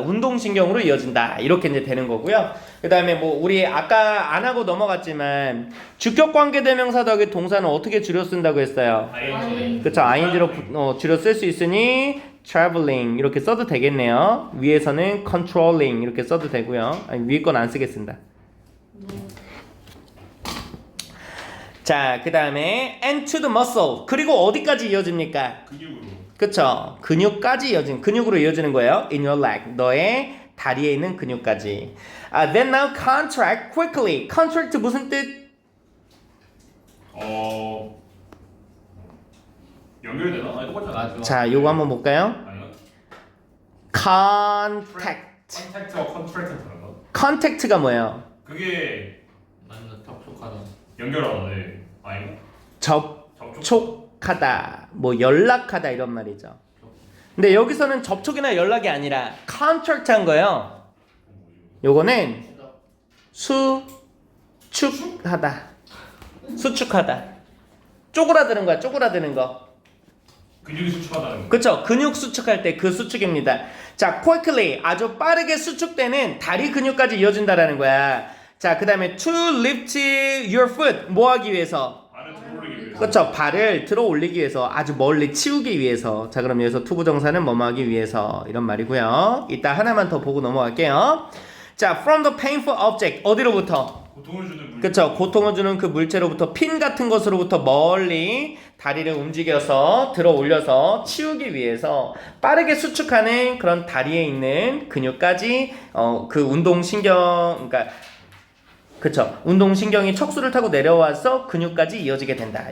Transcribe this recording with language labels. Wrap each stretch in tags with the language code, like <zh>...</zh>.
<ko>운동신경으로 이어진다. 이렇게 이제 되는 거고요. 그 다음에 뭐 우리 아까 안 하고 넘어갔지만 주격관계대명사 덕의 동사는 어떻게 줄여 쓴다고 했어요? 그쵸? ing로 줄여 쓸 수 있으니 traveling 이렇게 써도 되겠네요. 위에서는 controlling 이렇게 써도 되고요. 아니, 위에 건 안 쓰겠습니다.</ko> <en>자, 그 다음에 and to the muscle.</en> <ko>그리고 어디까지 이어집니까? 근육으로. 그쵸? 근육까지 이어진 근육으로 이어지는 거예요.</ko> <en>In your leg.</en> <ko>너의 다리에 있는 근육까지.</ko> <en>Then now contract quickly.</en> <ko>contract 무슨 뜻? 연결되나? 아니 똑같잖아. 자, 요거 한번 볼까요? 아니요.</ko> <en>contact.</en> <ko>컨택트와 컨트랙트 다른가? contact가 뭐예요? 그게 완전 접촉하다. 연결하는데 아닌가? 접촉하다. 뭐 연락하다 이런 말이죠. 근데 여기서는 접촉이나 연락이 아니라 contract 한 거예요. 요거는 수축하다. 수축하다. 쪼그라드는 거야. 쪼그라드는 거. 근육이 수축하다는 거. 그쵸? 근육 수축할 때 그 수축입니다. 자, quickly 아주 빠르게 수축되는 다리 근육까지 이어진다라는 거야.</ko> <en>자, 그 다음에 to lift your foot</en> <ko>뭐 하기 위해서? 발을 들어 올리기 위해서. 그쵸? 발을 들어 올리기 위해서 아주 멀리 치우기 위해서. 자, 그럼 여기서 투부정사는 뭐뭐 하기 위해서 이런 말이고요. 이따 하나만 더 보고 넘어갈게요.</ko> <en>자, from the painful object</en> <ko>어디로부터? 고통을 주는 물. 그쵸? 고통을 주는 그 물체로부터 핀 같은 것으로부터 멀리 다리를 움직여서 들어 올려서 치우기 위해서 빠르게 수축하는 그런 다리에 있는 근육까지 그 운동신경 그러니까 그쵸? 운동신경이 척수를 타고 내려와서 근육까지 이어지게 된다.</ko>